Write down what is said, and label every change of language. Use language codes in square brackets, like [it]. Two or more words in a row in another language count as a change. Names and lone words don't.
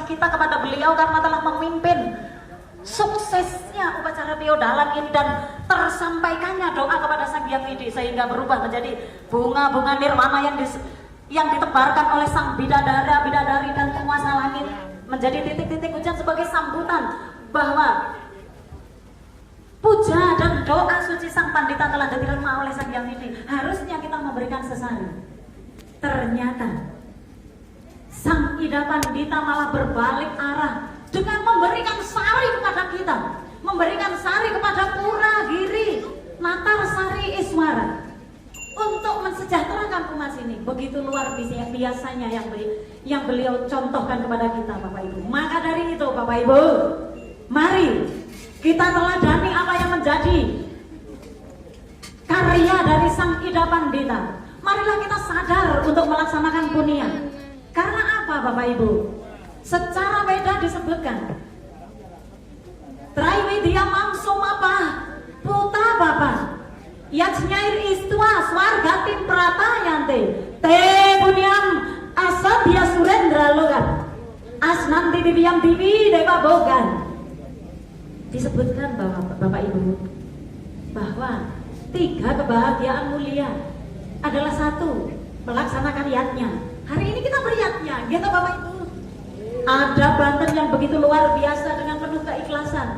[id] kita kepada beliau karena telah memimpin suksesnya upacara piodalan ini dan tersampaikannya doa kepada Sang Hyang Widi sehingga berubah menjadi bunga-bunga nirwana yang ditebarkan oleh sang bidadari dan penguasa langit, menjadi titik-titik hujan sebagai sambutan bahwa puja dan doa suci sang pandita telah diterima oleh Sang Hyang Widi. Harusnya kita memberikan sesari. Ternyata sang Ida Pandita malah berbalik arah dengan memberikan sari kepada kita, memberikan sari kepada Pura Giri Natar Sari Iswara untuk mensejahterakan umat ini. Begitu luar biasanya yang beliau contohkan kepada kita Bapak Ibu. Maka dari itu Bapak Ibu, mari kita teladani apa yang menjadi karya dari sang Ida Pandita. Marilah kita sadar untuk melaksanakan punia. Karena apa Bapak Ibu? Secara Weda disebutkan [sa] Traiwidya Mangsumapa Puta Bapa Yatsnyair istva swargatim pratayante te bunyam asadya surendra logan asnanti dibiam divi dewa bogan. [id] Disebutkan bahwa Bapak Ibu bahwa 3 kebahagiaan mulia adalah 1 melaksanakan yatnya. Hari ini kita beryatnya, gitu Bapak Ibu. Ada Banten yang begitu luar biasa dengan penuh keikhlasan.